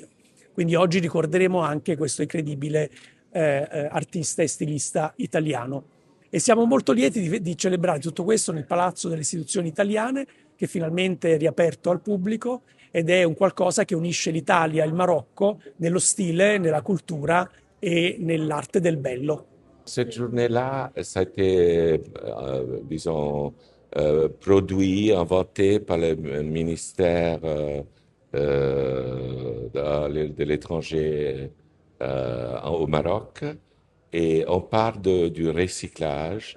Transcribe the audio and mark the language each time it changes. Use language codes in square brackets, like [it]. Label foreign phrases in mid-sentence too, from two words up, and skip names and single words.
[it] Quindi oggi ricorderemo anche questo incredibile artista e stilista italiano. E siamo molto lieti di celebrare tutto questo nel Palazzo delle Istituzioni Italiane, che finalmente è riaperto al pubblico ed è un qualcosa che unisce l'Italia e il Marocco nello stile, nella cultura e nell'arte del bello. [fr] Cette journée-là, ça a été, disons, produit, inventé par le ministère de l'étranger au Maroc. Et on parle du recyclage.